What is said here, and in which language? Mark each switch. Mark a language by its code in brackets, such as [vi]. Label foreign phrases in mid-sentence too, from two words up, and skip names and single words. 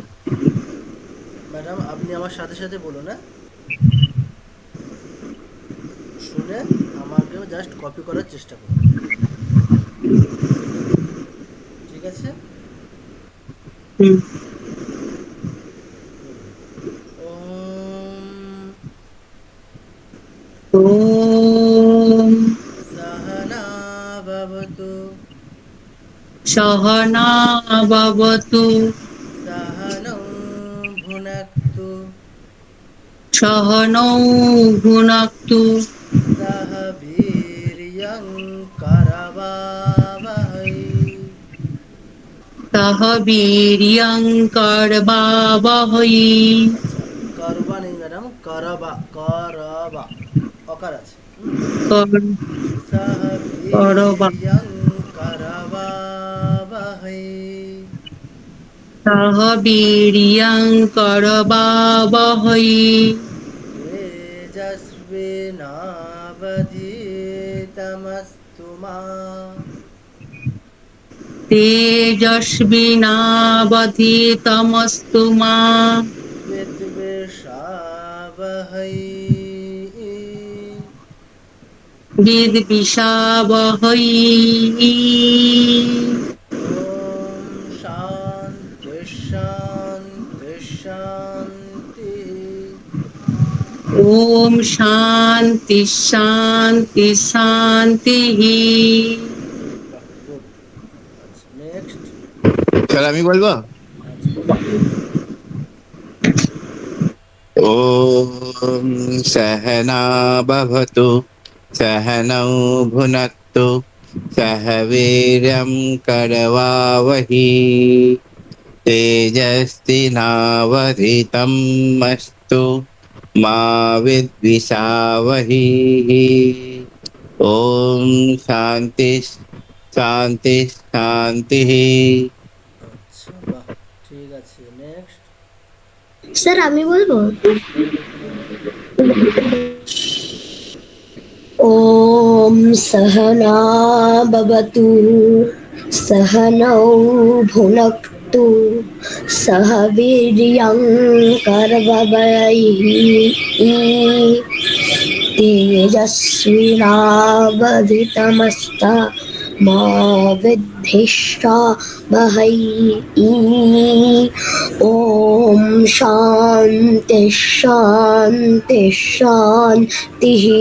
[bn] ম্যাডাম আপনি আমার সাথে সাথে বলুন, হ্যাঁ, শুনে আমাকেও জাস্ট কপি করার চেষ্টা করুন, ঠিক আছে। বলুন ওম [sa] ওম सहना भवतु সহনা ভবতু सहनौ भुनक्तु সহনৌ ভুনক্তু सह वीर्यं करवावहै। সহ বীর্যং করবাবহৈ। [bn] আচ্ছা করবা নেই ম্যাডাম, করবা, করবা, অকার আছে। [sa] কর- सह করবা वीर्यं करवावहै সহ বীর্যং করবাবহৈ तेजस्विनावधीतमस्तु मा তেজস্বিনাবধীতমস্তু মা विद्विषावहै। বিদ্বিষাবহৈ। ॐ शान्ति शान्ति शांति शांति शांति [bn] বাহ, গুড। আচ্ছা নেক্সট। স্যার আমি বলবো? আচ্ছা বলো। [sa] ॐ सहना भवतु सहनौ भुनक्तु सह वीर्यं करवावहि तेजस्विनावधितं मस्तु मा विद्विषावहि। ॐ शान्ति शान्ति शान्तिः। [bn] আচ্ছা বাহ, ঠিক আছে নেক্সট। স্যার আমি বলবো? বলো দেখি নাম। [sa] ॐ सहना भवतु सहनौ भुनक्तु सह वीर्यं करवावहै तेजस्विनावधितमस्ता मा विद्विषावहै ॐ शान्ति शान्ति शान्तिः।